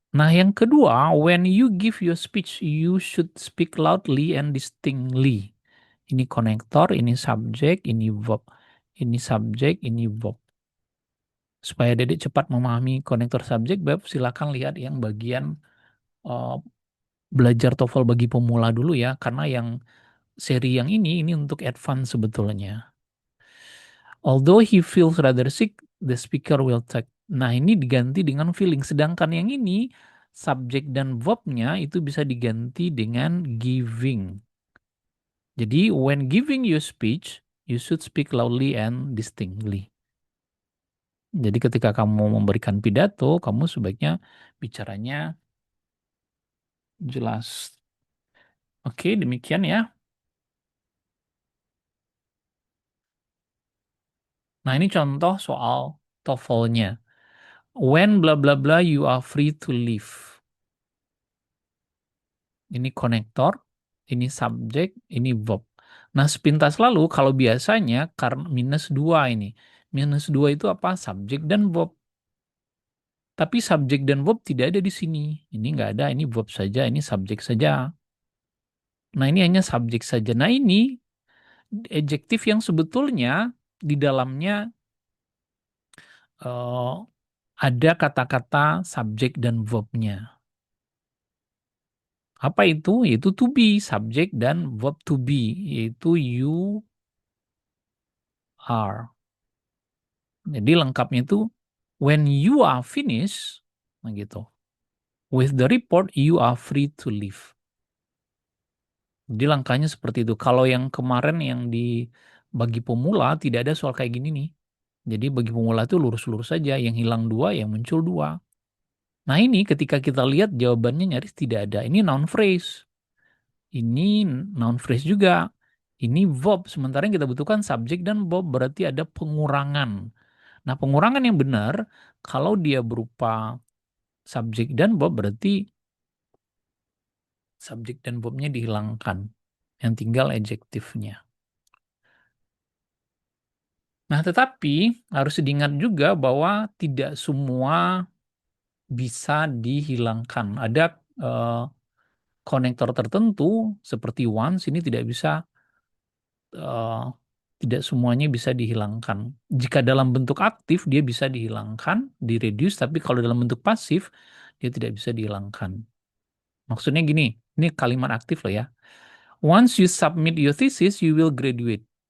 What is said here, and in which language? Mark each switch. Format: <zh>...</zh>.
<id>Nah, yang kedua,</id> <en>when you give your speech, you should speak loudly and distinctly.</en> <id>Ini konektor, ini subjek, ini verb. Ini subjek, ini verb. Supaya Dedek cepat memahami konektor subjek verb, silakan lihat yang bagian eh, belajar TOEFL bagi pemula dulu ya, karena yang seri yang ini untuk advance sebetulnya.</id> <en>Although he feels rather sick, the speaker will take.</en> <id>Nah, ini diganti dengan feeling. Sedangkan yang ini, subjek dan verbnya itu bisa diganti dengan giving. Jadi,</id> <en>when giving your speech, you should speak loudly and distinctly.</en> <id>Jadi, ketika kamu memberikan pidato, kamu sebaiknya bicaranya jelas. Oke, demikian ya. Nah, ini contoh soal TOEFL-nya.</id> <en>When bla bla bla you are free to leave.</en> <id>Ini konektor, ini subjek, ini verb. Nah, sepintas lalu kalau biasanya karena minus 2 ini. Minus 2 itu apa? Subjek dan verb. Tapi subjek dan verb tidak ada di sini. Ini nggak ada, ini verb saja, ini subjek saja. Nah, ini hanya subjek saja. Nah, ini adjektif yang sebetulnya di dalamnya eh, ada kata-kata subjek dan verbnya. Apa itu? Yaitu to be, subjek dan verb to be, yaitu you are. Jadi lengkapnya itu</id> <en>when you are finished,</en> <id>nah gitu.</id> <en>With the report, you are free to leave.</en> <id>Jadi langkahnya seperti itu. Kalau yang kemarin yang di bagi pemula tidak ada soal kayak gini nih. Jadi bagi pemula itu lurus-lurus saja. Yang hilang dua, yang muncul dua. Nah ini ketika kita lihat jawabannya nyaris tidak ada. Ini noun phrase. Ini noun phrase juga. Ini verb. Sementara yang kita butuhkan subjek dan verb berarti ada pengurangan. Nah pengurangan yang benar kalau dia berupa subjek dan verb berarti subjek dan verbnya dihilangkan. Yang tinggal adjektifnya. Nah, tetapi harus diingat juga bahwa tidak semua bisa dihilangkan. Ada eh, konektor tertentu seperti once ini tidak bisa, eh, tidak semuanya bisa dihilangkan. Jika dalam bentuk aktif dia bisa dihilangkan, direduce, tapi kalau dalam bentuk pasif dia tidak bisa dihilangkan. Maksudnya gini, ini kalimat aktif loh ya.</id> <en>Once you submit your thesis, you will graduate.</en>